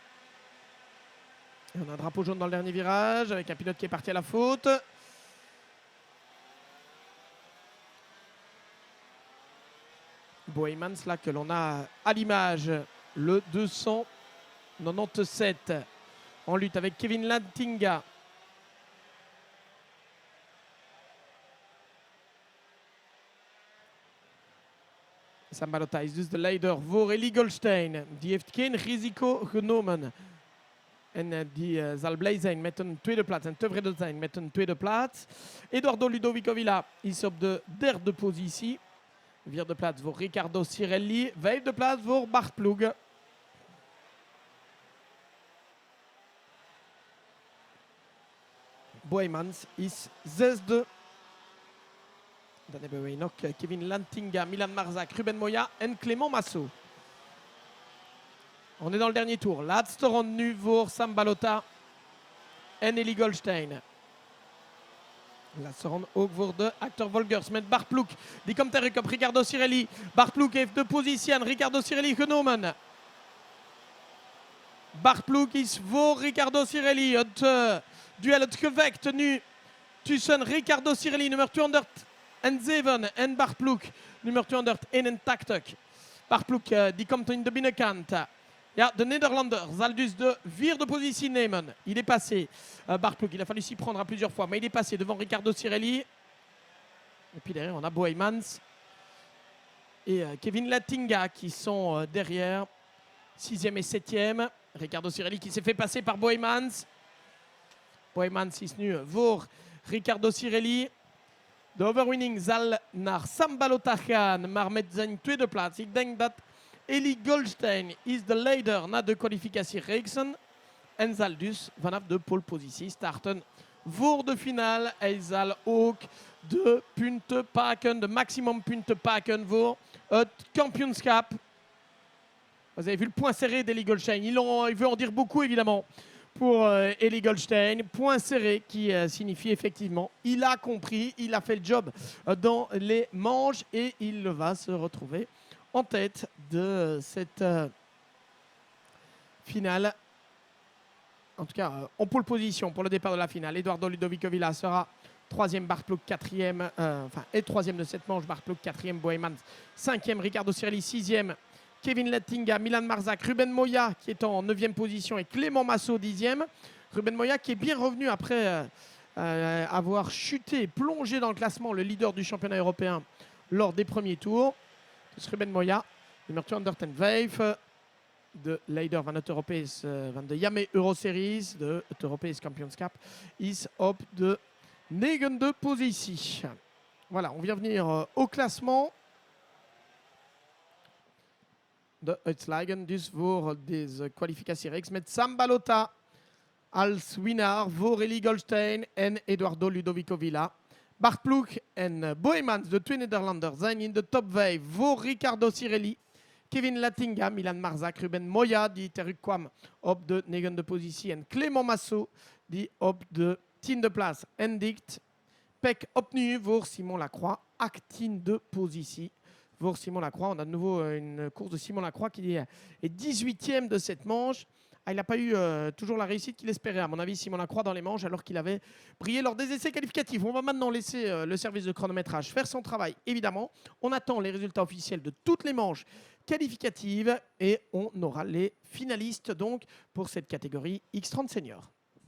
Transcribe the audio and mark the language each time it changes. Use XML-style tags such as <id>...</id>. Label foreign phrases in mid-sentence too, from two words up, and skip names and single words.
<fr>Et on a un drapeau jaune dans le dernier virage avec un pilote qui est parti à la faute. Boheymans là que l'on a à l'image, le 297 en lutte avec Kevin Lantinga.</fr> <nl>Sambalota is dus de leider voor Eli Goldstein. Die heeft geen risico genomen. En die zal blij zijn met een tweede plaats en tevreden zijn met een tweede plaats. Eduardo Ludovico Villa is op de 3e positie. 4e plaats voor Riccardo Cirelli. 5e plaats voor Bart Ploeg. Boheymans is 6e. Dan hebben we nog Kevin Lantinga, Milan Marzak, Ruben Moya en Clément Massot.</nl> <fr>On est dans le dernier tour.</fr> <nl>Laatste ronde nu voor Sambalota en Eli Goldstein. Laatste ronde ook voor de Actor Volgers met Bart Ploeg. Die komt terug op Riccardo Cirelli. Bart Ploeg heeft de positie aan Riccardo Cirelli genomen. Bart Ploeg is voor Riccardo Cirelli. Het duel, het gevecht nu tussen Riccardo Cirelli, nummer 207, en Bart Ploeg, nummer 281. Bart Ploeg die komt in de binnenkant. Ja, de Nederlander zal dus de 4e positie nemen.</nl> <fr>Il est passé. Bart Ploeg, il a fallu s'y prendre à plusieurs fois, mais il est passé devant Riccardo Cirelli. Et puis derrière, on a Boheymans et Kevin Lantinga qui sont derrière. 6e et 7e. Riccardo Cirelli qui s'est fait passer par Boheymans.</fr> <nl>Boheymans is nu voor Riccardo Cirelli. De overwinning zal naar Sambalota gaan, maar met zijn tweede plaats. Ik denk dat Eli Goldstein is de leider na de kwalificatiereeksen en zal dus vanaf de polepositie starten voor de finale. Hij zal ook de punten pakken, de maximum punten pakken voor het kampioenschap.</nl> <fr>Vous avez vu le point serré d'Eli Goldstein. Il veut en dire beaucoup évidemment pour Eli Goldstein. Point serré qui signifie effectivement il a compris, il a fait le job dans les manches et il va se retrouver en tête de cette finale. En tout cas, en pole position pour le départ de la finale. Eduardo Ludovico Villa sera 3e, Bart Ploeg 4e, est 3e de cette manche. Bart Ploeg 4e, Boheymans 5e, Riccardo Cirelli 6e. Kevin Lantinga, Milan Marzak, Ruben Moya qui est en 9e position et Clément Massot 10e. Ruben Moya qui est bien revenu après avoir chuté, plongé dans le classement, le leader du championnat européen lors des premiers tours.</fr> <nl>Dus Ruben Moya, nummer 205, de leider van het van de Yame Euroseries, de het Europees Kampioenschap, is op de 9e positie.</nl> <fr>Voilà, on vient venir au classement.</fr> <nl>De uitslagen dus voor deze kwalificatiereeks met Sambalota als winnaar voor Eli Goldstein en Eduardo Ludovico Villa. Bart Ploeg en Boheymans, de 2 Nederlanders, zijn in de top 5 voor Riccardo Cirelli. Kevin Lantinga, Milan Marzak, Ruben Moya die terugkwam op de 9e positie en Clément Massot die op de 10e plaats eindigt. Pek opnieuw voor Simon Lacroix, 18e positie.</nl> <fr>Pour Simon Lacroix, on a de nouveau une course de Simon Lacroix qui est 18e de cette manche. Il n'a pas eu toujours la réussite qu'il espérait, à mon avis, Simon Lacroix dans les manches, alors qu'il avait brillé lors des essais qualificatifs. On va maintenant laisser le service de chronométrage faire son travail, évidemment. On attend les résultats officiels de toutes les manches qualificatives et on aura les finalistes donc pour cette catégorie X30 Senior.</fr>